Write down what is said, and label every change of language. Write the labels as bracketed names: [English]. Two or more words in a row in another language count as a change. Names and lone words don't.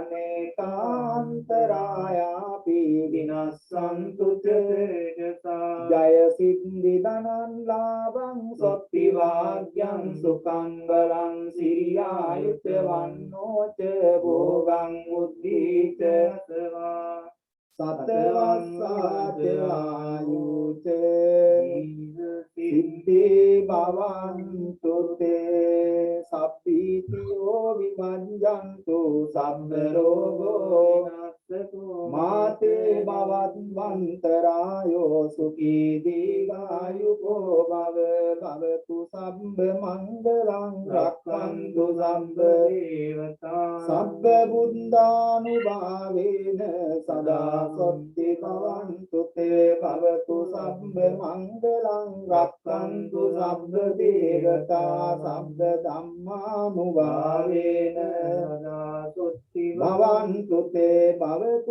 [Pali] අනේකාන්තරායාපි විනස්සන්තු චේතසා ජය සිද්ධි ධනං ලාභං සොත්ති වාග්යං සුඛං බලං සිරියායුත වන්නෝච භෝගං උද්ධීත සවා සතවස්සාච ආයුච සිද්ධි භවන්තු තේ සප්පීතියෝ විමඤ්ඤන්තු සම්ම රෝගෝ මාතේ භවත්වන්තරායෝ සුඛී දීඝායුකෝ භව භවතු සම්බ මංගලං රක්ඛන්තු සම්බ දේවතා සබ්බ බුද්ධානුභාවේන සදා සොත්ති භවන්තු තේ භවතු සම්බ මංගලං රක්ඛන්තු සබ්බ දේවතා සබ්බ ධම්මානුභාවේන සදා සොත්ති භවන්තු තේ භවතු